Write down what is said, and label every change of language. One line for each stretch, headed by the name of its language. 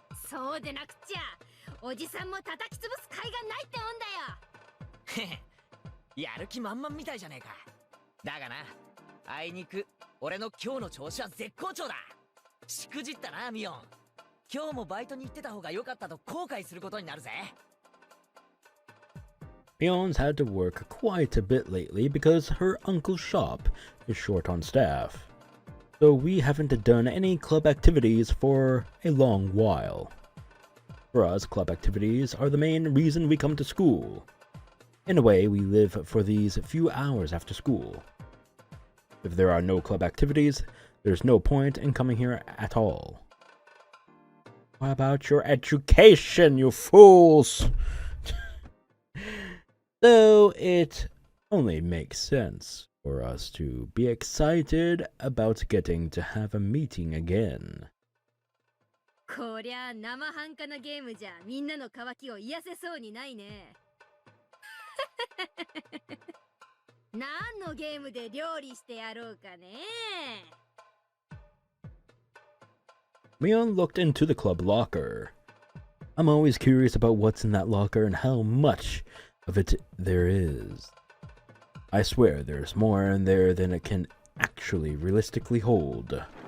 Japanese: そうでなくちゃおじさんも叩き潰す甲斐がないってもんだよ。やる気満々みたいじゃねえか。だがな、あいにく俺の今日の調子は絶好調だ。しくじったなミオン。今日もバイトに行ってた方が良かったと後悔することになるぜ。
English: Mion's had to work quite a bit lately because her uncle's shop is short on staff. So we haven't done any club activities for a long while. For us, club activities are the main reason we come to school. In a way, we live for these few hours after school. If there are no club activities, there's no point in coming here at all. What about your education, you fools? So it only makes sense for us to be excited about getting to have a meeting again.
Japanese: こりゃ生半可なゲームじゃみんなの渇きを癒せそうにないね。何のゲームで料理してやろうかね。
English: Mion looked into the club locker. I'm always curious about what's in that locker and how much of it there is. I swear there's more in there than it can actually realistically hold.